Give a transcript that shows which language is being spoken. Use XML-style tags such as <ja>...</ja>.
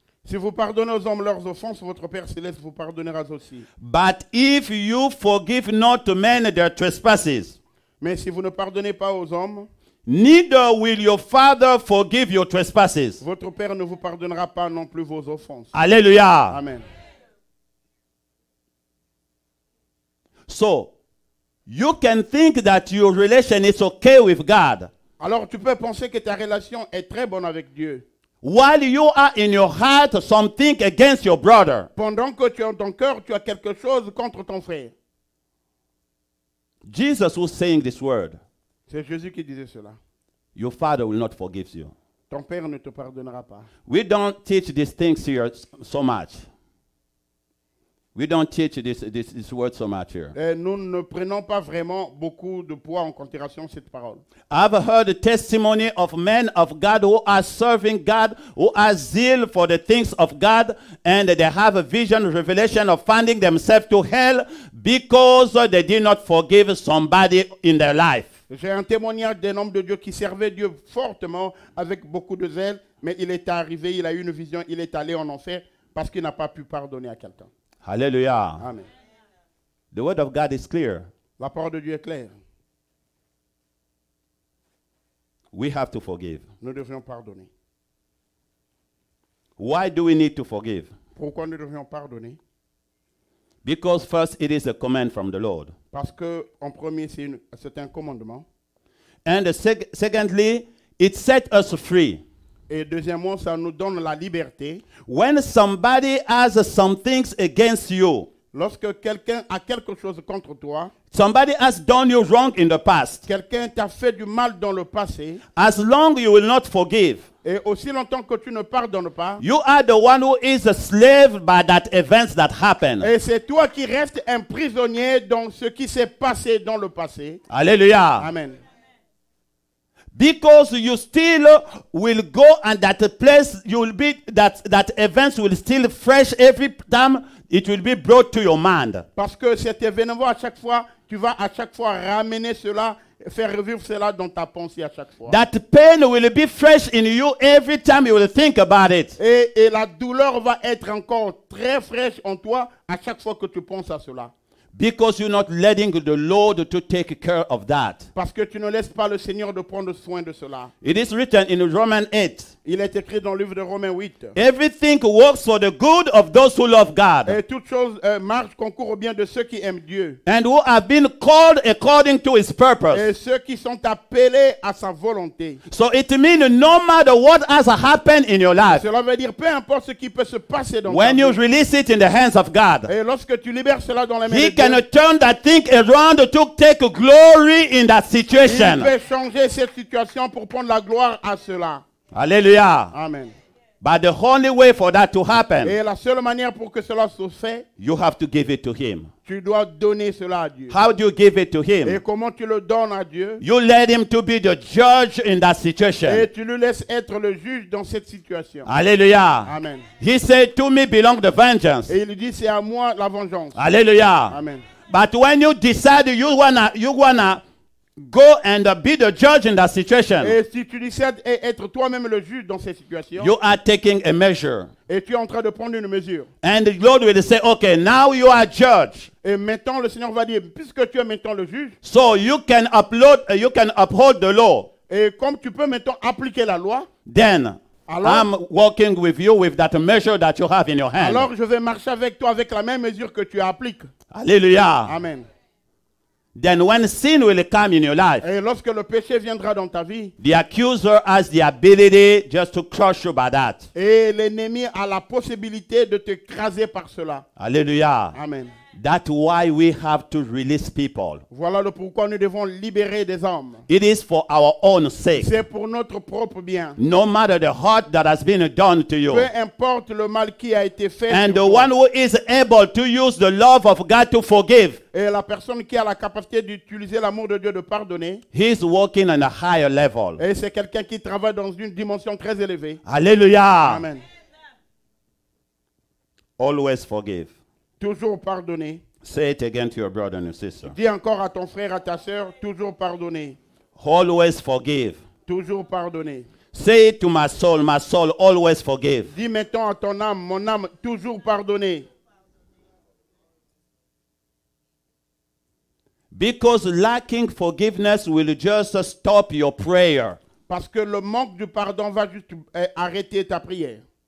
<fr>Si vous pardonnez aux hommes leurs offenses, votre Père céleste vous pardonnera aussi.</fr> <en>But if you forgive not men their trespasses,</en> <fr>Mais si vous ne pardonnez pas aux hommes,</fr> <en>neither will your Father forgive your trespasses.</en> <fr>votre Père ne vous pardonnera pas non plus vos offenses. Hallelujah. Amen.</fr> <en>So, you can think that your relation is okay with God,</en> <fr>Alors tu peux penser que ta relation est très bonne avec Dieu.</fr> <en>while you are in your heart something against your brother.</en> <fr>Pendant que tu es en ton cœur, tu as quelque chose contre ton frère.</fr> <en>Jesus was saying this word.</en> <fr>C'est Jésus qui disait cela.</fr> <en>Your Father will not forgive you.</en> <fr>Ton Père ne te pardonnera pas.</fr> <en>We don't teach these things here so much. We don't teach this word so much here.</en> <fr>Et nous ne prenons pas vraiment beaucoup de poids en considération cette parole.</fr> <en>I've heard the testimony of men of God who are serving God, who are zeal for the things of God, and they have a vision, revelation of finding themselves to hell because they did not forgive somebody in their life.</en> <fr>J'ai un témoignage d'un homme de Dieu qui servait Dieu fortement avec beaucoup de zèle, mais il est arrivé, il a eu une vision, il est allé en enfer parce qu'il n'a pas pu pardonner à quelqu'un. Hallelujah. Amen.</fr> <en>The word of God is clear.</en> <fr>La parole de Dieu est claire.</fr> <en>We have to forgive.</en> <fr>Nous devons pardonner.</fr> <en>Why do we need to forgive?</en> <fr>Pourquoi nous devons pardonner?</fr> <en>Because first, it is a command from the Lord.</en> <fr>Parce que, en premier, c'est un commandement.</fr> <en>And secondly, it set us free.</en> <fr>Et deuxièmement, ça nous donne la liberté.</fr> <en>When somebody has some things against you,</en> <fr>Lorsque quelqu'un a quelque chose contre toi,</fr> <en>somebody has done you wrong in the past,</en> <fr>quelqu'un t'a fait du mal dans le passé,</fr> <en>as long you will not forgive,</en> <fr>et aussi longtemps que tu ne pardonnes pas,</fr> <en>you are the one who is a slave by that events that happened.</en> <fr>et c'est toi qui restes un prisonnier dans ce qui s'est passé dans le passé. Hallelujah. Amen.</fr> <en>Because you still will go and that place you will be that events will still fresh every time it will be brought to your mind.</en> <fr>Parce que cet événement, à chaque fois, tu vas à chaque fois ramener cela faire revivre cela dans ta pensée à chaque fois.</fr> <en>That pain will be fresh in you every time you will think about it.</en> <fr>Et la douleur va être encore très fraîche en toi à chaque fois que tu penses à cela.</fr> <en>Because you're not letting the Lord to take care of that.</en> <fr>Parce que tu ne laisses pas le Seigneur de prendre soin de cela.</fr> <en>It is written in Romans 8.</en> <fr>Il est écrit dans le livre de Romains 8.</fr> <en>Everything works for the good of those who love God.</en> <fr>Et toute chose marche, concourt au bien de ceux qui aiment Dieu.</fr> <en>And who have been called according to his purpose.</en> <fr>Et ceux qui sont appelés à sa volonté.</fr> <en>So it means no matter what has happened in your life,</en> <fr>Cela veut dire peu importe ce qui peut se passer dans ta</fr> <en>when you</en> <fr>vie.</fr> <en>release it in the hands of God,</en> <fr>Et lorsque tu libères cela dans les mains</fr> <en>He</en> <fr>de</fr> <en>can</en> <fr>Dieu,</fr> <en>turn that thing around to take glory in that</en> <fr>il</fr> <en>situation.</en> <fr>peut changer cette situation pour prendre la gloire à cela. Hallelujah. Amen.</fr> <en>But the only way for that to happen,</en> <fr>Et la seule manière pour que cela se fait,</fr> <en>you have to give it to Him.</en> <fr>tu dois donner cela à Dieu.</fr> <en>How do you give it to</en> <fr>Et</fr> <en>Him?</en> <fr>comment tu le donnes à Dieu?</fr> <en>You let Him to be the judge in that situation.</en> <fr>Et tu le laisses être le juge dans cette situation. Hallelujah. Amen.</fr> <en>He said, to me belong the vengeance.</en> <fr>Et il dit, c'est à moi la vengeance. Hallelujah. Amen.</fr> <en>But when you decide you wanna go and be the judge in that situation,</en> <fr>Et si tu décides d'être toi-même le juge dans cette situation,</fr> <en>you are taking a measure.</en> <fr>et tu es en train de prendre une mesure.</fr> <en>And the Lord will say, okay, now you are judge.</en> <fr>Et maintenant, le Seigneur va dire, puisque tu es maintenant le juge,</fr> <en>So you can uphold the law.</en> <fr>et comme tu peux maintenant appliquer la loi,</fr> <en>Then</en> <fr>Alors-</fr> <en>I'm working with you with that measure that you have in your hand.</en> <fr>alors je vais marcher avec toi avec la même mesure que tu appliques. Hallelujah. Amen.</fr> <en>Then when sin will come in your life,</en> <fr>Et lorsque le péché viendra dans ta vie,</fr> <en>the accuser has the ability just to crush you by that.</en> <fr>et l'ennemi a la possibilité de te craser par cela. Hallelujah. Amen.</fr> <en>That's why we have to release people.</en> <fr>Voilà le pourquoi nous devons libérer des hommes.</fr> <en>It is for our own sake.</en> <fr>C'est pour notre propre bien.</fr> <en>No matter the hurt that has been done to you.</en> <fr>Peu importe le mal qui a été fait.</fr> <en>And the</en> <fr>toi.</fr> <en>one who is able to use the love of God to forgive,</en> <fr>Et la personne qui a la capacité d'utiliser l'amour de Dieu de pardonner,</fr> <en>he's working on a higher level.</en> <fr>et c'est quelqu'un qui travaille dans une dimension très élevée. Hallelujah. Amen.</fr> <en>Always forgive.</en> <fr>Toujours pardonner.</fr> <en>Say it again to your brother and your sister.</en> <fr>Dis encore à ton frère, à ta sœur, toujours pardonner.</fr> <en>Always forgive.</en> <fr>Toujours pardonner.</fr> <en>Say it to my soul, always forgive.</en> <fr>Dis maintenant à ton âme, mon âme, toujours pardonner.</fr> <en>Because lacking forgiveness will just stop your prayer.</en> <fr>Parce que le manque du pardon va juste arrêter ta prière.</fr>